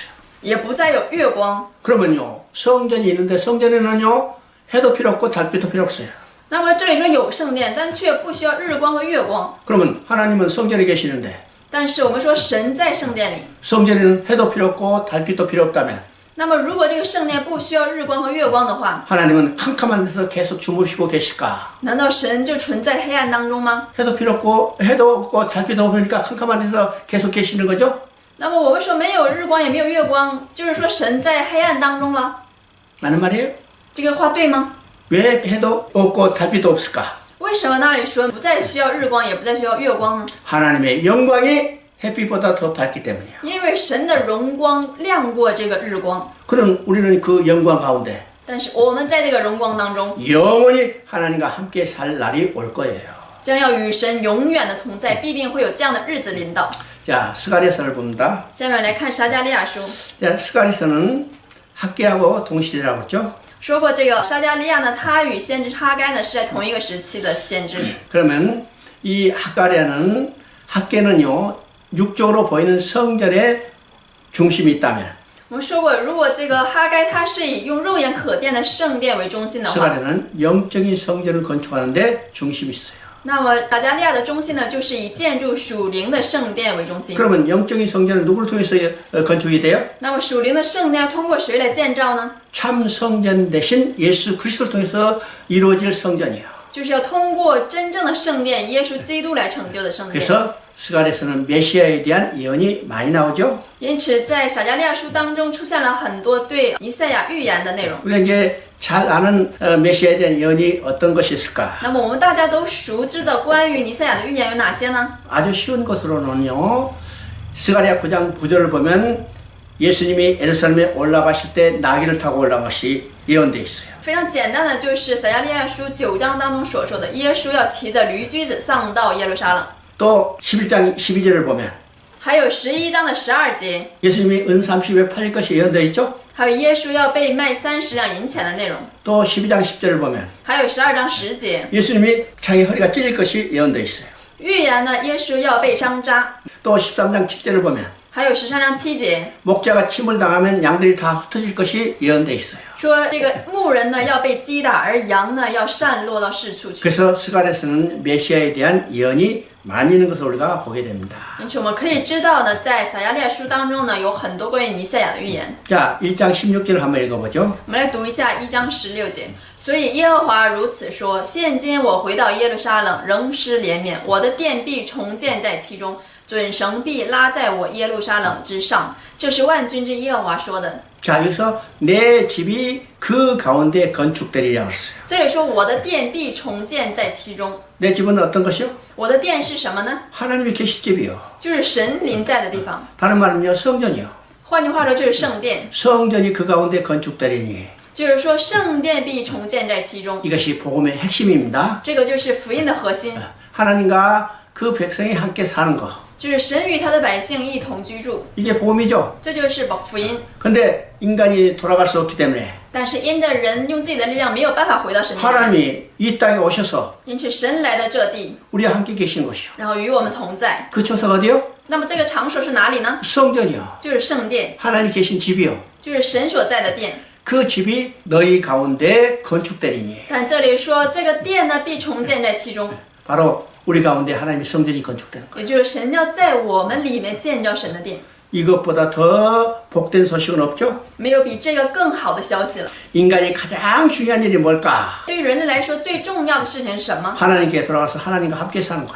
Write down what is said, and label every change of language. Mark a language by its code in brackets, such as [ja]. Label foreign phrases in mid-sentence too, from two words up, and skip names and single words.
[zh] 也不再有月光。 [ko] 그러면요, 성전이 있는데 성전에는요, 해도 필요 없고 달빛도 필요 없어요. [zh] 那么这里说有圣殿，但却不需要日光和月光。 [ko] 그러면 하나님은 성전에 계시는데 [zh] 但是我们说神在圣殿里， [ko] 성전에는 해도 필요 없고 달빛도 필요 없다면 [zh] 那么如果这个圣殿不需要日光和月光的话， [ko] 하나님은 캄캄한 데서 계속 주무시고 계실까? [zh] 难道神就存在黑暗当中吗？ [ko] 해도 필요 없고 해도 없고 달빛도 없으니까 캄캄한 데서 계속 계시는 거죠? [zh] 那么我们说没有日光也没有月光，就是说神在黑暗当中了， [ko] 라는 말이에요. [zh] 这个话对吗？ [ko] 왜 해도 없고 달빛도 없을까? [zh] 为什么那里说不再需要日光，也不再需要月光呢？ [ko] 하나님의 영광이 햇빛보다 더 밝기 때문이야. [zh] 因为神的荣光亮过这个日光， [ko] 그럼 우리는 그 영광 가운데 [zh] 但是我们在这个荣光当中， [ko] 영원히 하나님과 함께 살 날이 올 거예요. [zh] 将要与神永远的同在，必定会有这样的日子临到。 [ko] 자, 스가랴서를 봅니다. [zh] 下面来看撒迦利亚书， [ko] 자, 스가랴서는 학계하고 동시대라고 했죠. [zh] 说过这个撒迦利亚呢，他与先知哈该呢是在同一个时期的先知。 [ko] 그러면 이 학가랴는 학계는요, 육적으로 보이는 성전의 중심이 있다면 [zh] 我们说过，如果这个哈该他是以用肉眼可见的圣殿为中心的话， [ko] 스가랴는 영적인 성전을 건축하는데 중심이 있어요. [zh] 那么撒迦利亚的中心呢，就是以建筑属灵的圣殿为中心。 [ko] 그러면 영적인 성전은 누구를 통해서 건축이 돼요? [zh] 那么属灵的圣殿要通过谁来建造呢？ [ko] 참 성전 대신 예수 그리스도를 통해서 이루어질 성전이에요. [zh] 就是要通过真正的圣殿耶稣基督来成就的圣殿。 [ko] 그래서 스가랴서는 메시아에 대한 예언이 많이 나오죠. [zh] 因此，在撒迦利亚书当中出现了很多对以赛亚预言的内容。 [ko] 우리가 이제 잘 아는 메시아에 대한 예언이 어떤 것이 있을까? [zh] 那么，我们大家都熟知的关于尼赛亚的预言有哪些呢？ [ko] 아주 쉬운 것으로는요. 스가랴 9장 9절을 보면 예수님이 예루살렘에 올라가실 때 나귀를 타고 올라가시 예언되어 있어요. [zh] 非常简单的，就是撒迦利亚书9章当中所说的，耶稣要骑着驴驹子上到耶路撒冷。 [ko] 또 11장 12절을 보면 [zh] 还有11章的12节， [ko] 예수님이 은 30에 팔릴 것이 예언되어 있죠. [zh] 还有耶稣要被卖30两银钱的内容。 [ko] 또 12장 10절을 보면 [zh] 还有12章10节， [ko] 예수님이 자기 허리가 찔릴 것이 예언되어 있어요. [zh] 预言呢，耶稣要被伤扎。 [ko] 또 13장 7절을 보면 [zh] 还有13章7节， [ko] 목자가 침을 당하면 양들이 다 흩어질 것이 예언되어 있어요. [zh] 说这个牧人呢要被击打，而羊呢要散落到四处去。 [ko] 그래서 스가랴서는 메시아에 대한 예언이 많이 있는 것을 우리가 보게 됩니다. [zh] 因此我们可以知道呢，在撒迦利亚书当中呢，有很多关于尼赛亚的预言。 [ko] 자, 1장 16절을 한번 읽어보죠. [zh] 我们来读一下1章16节。所以耶和华如此说：现今我回到耶路撒冷，仍施怜悯，我的殿必重建在其中，准绳必拉在我耶路撒冷之上。这是万军之耶和华说的。 [ko] 자, 여기서 내 집이 그 가운데 건축되리라고 했어요. [zh] 这里说我的殿必重建在其中。 [ko] 내 집은 어떤 것이요? [zh] 我的殿是什么呢？ [ko] 하나님이 계실 집이요. [zh] 就是神临在的地方。 [ko] 다른 말은요, 성전이요. [zh] 换句话说，就是圣殿。 [ko] 성전이 그 가운데 건축되리니 [zh] 就是说，圣殿必重建在其中。 [ko] 이것이 복음의 핵심입니다. [zh] 这个就是福音的核心， [ko] 하나님과 그 백성이 함께 사는 거. [zh] 就是神与他的百姓一同居住， [ko] 이게 복음이죠. [zh] 这就是福音。 [ko] 근데 인간이 돌아갈 수 없기 때문에 [zh] 但是因着人用自己的力量没有办法回到神面前， [ko] 하나님이 이 땅에 오셔서 [zh] 因此神来到这地， [ko] 우리와 함께 계신 것이요. [zh] 然后与我们同在。 [ko] 그 초소가 어디요? [zh] 那么这个场所是哪里呢？ [ko] 성전이요. [zh] 就是圣殿， [ko] 하나님 계신 집이요. [zh] 就是神所在的殿。 [ko] 그 집이 너희 가운데 건축되리니 [zh] 但这里说这个殿呢，必重建在其中， [ko] 바로 우리 가운데 하나님의 성전이 건축되는 거예요. [zh] 也就是神要在我们里面建造神的殿。 [ko] 이것보다 더 복된 소식은 없죠? [zh] 没有比这个更好的消息了。 [ko] 인간이 가장 중요한 일이 뭘까? [zh] 对于人类来说，最重要的事情是什么？ [ko] 하나님께 돌아가서 하나님과 함께 사는 거예요.